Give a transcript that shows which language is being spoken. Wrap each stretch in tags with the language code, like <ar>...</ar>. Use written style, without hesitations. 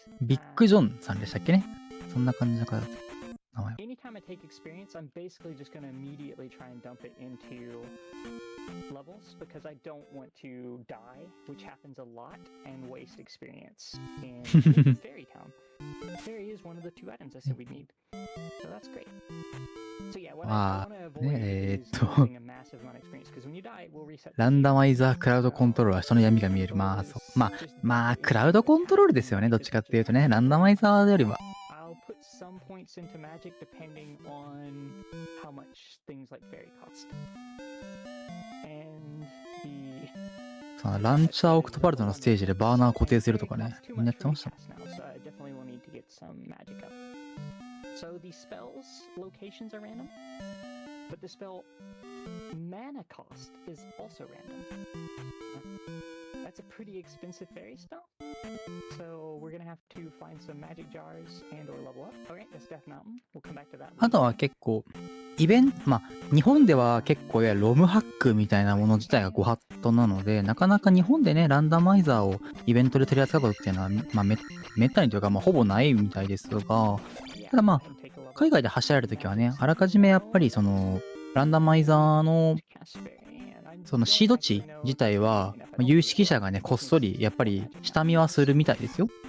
<ja>ビッグジョンさんでしたっけね。そんな感じの方だった。名前は。</ja> <en>anytime I take experience, I'm basically just going to immediately try and dump it into levels because I don't want to die, which happens a lot, and waste experience in Fairy Town. Fairy is one of the 2 items I said we'd need. So that's great. So yeah, what I want to avoid is losing a massive amount of experience because when you die, we'll reset.</en> <ja>ランダマイザークラウドコントロールは人の闇が見える。まあ、そう。まあ、クラウドコントロールですよね。どっちかっていうとね。ランダマイザーよりは。</ja> <en>I'll put some points into magic depending on how much things like fairy cost. And the</en> <ja>そのランチャーオクトパルトのステージでバーナー固定するとかね。みんなやってました。</ja> <en>So I definitely will need to get some magic up. So the spells locations are random, but the spell mana cost is also random. That's a pretty expensive fairy spell. So we're gonna have to find some magic jars and or level up. Alright, that's Death Mountain. We'll come back to that.</en> <ja>あとは結構、イベント、まあ、日本では結構ロムハックみたいなもの自体がご法度なので、なかなか日本でね、ランダマイザーをイベントで取り扱うことっていうのは、まあ、めったにというか、まあ、ほぼないみたいですが、ただまあ、海外で走られるときはね、あらかじめやっぱりその、ランダマイザーの、そのシード値自体は、有識者がね、こっそり、やっぱり下見はするみたいですよ。</ja>